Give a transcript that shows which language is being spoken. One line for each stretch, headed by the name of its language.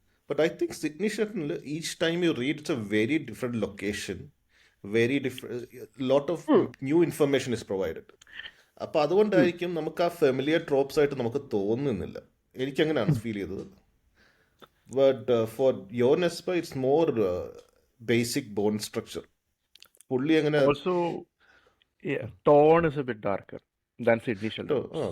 English: but I think Sydney Sheldon, each time you read, it's a very different location, very different, lot of new information is provided.
Malayalam: അപ്പോൾ അതുകൊണ്ടായിരിക്കും നമുക്ക് ആ familiar tropes ആയിട്ട് നമുക്ക് തോന്നുന്നില്ല. എനിക്കങ്ങനെയാണ് feel ചെയ്തത്.
English: But for യോൻ എസ്ബ it's more basic bone structure.
Malayalam: പുള്ളി അങ്ങനെ
English: Also, yeah, tone is a bit darker than Sydney Sheldon.